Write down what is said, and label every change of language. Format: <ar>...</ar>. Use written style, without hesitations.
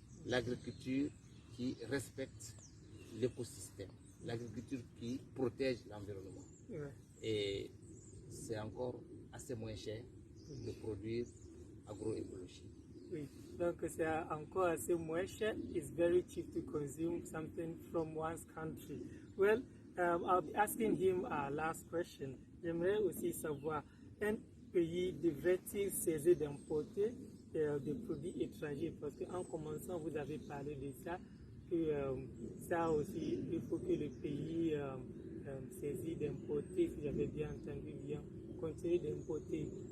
<fr>L'agriculture qui respecte l'écosystème. L'agriculture qui protège l'environnement. Ouais. Et c'est encore assez moins cher de produire agroécologie. Oui, donc c'est encore assez moins cher.</fr> <en>It's very cheap to consume something from one's country. Well, I'll be asking him our last question.</en> <fr>J'aimerais aussi savoir, un pays devrait-il cesser d'importer des produits étrangers? Parce qu'en commençant, vous avez parlé de ça, que ça aussi, il faut que le pays cesse d'importer, si j'avais bien entendu bien, continuer d'importer.</fr>